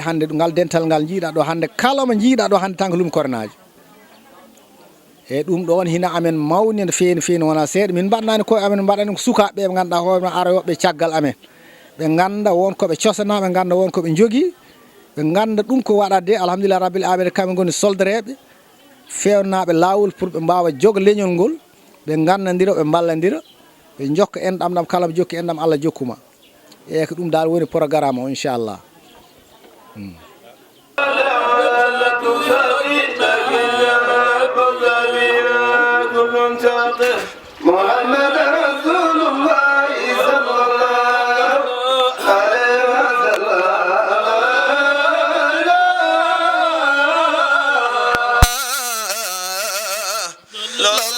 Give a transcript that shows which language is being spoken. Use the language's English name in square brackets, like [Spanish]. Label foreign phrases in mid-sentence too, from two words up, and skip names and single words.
[Fula] hande ngal dental ngal jiiɗa ɗo hande kala mo jiiɗa ɗo hande tan ko lumi kornaji eyyi ɗum ɗon hina amen mawni no feeni wona seeɗa min mbaɗnani koye amen mbaɗani ko sukaɓe ɓe ganduɗa hoorema aroyoɓe caggal amen ɓe ganda wonkoɓe cosana ɓe ganda wonkoɓe jogui ɓe ganda ɗum ko waɗade [Arabic] الحمد لله رب العالمين [Fula] kamɓe goni soldareɓe fewnaɓe lawol pour ɓe mbawa jogo leñol ngol ɓe gandodira ɓe balladira ɓe jokka enɗam ɗam kala mo jokki enɗam Allah jokkuma eyyi ko ɗum dal woni programme o inchallah [Arabic] محمد رسول الله صلى الله عليه وسلم لا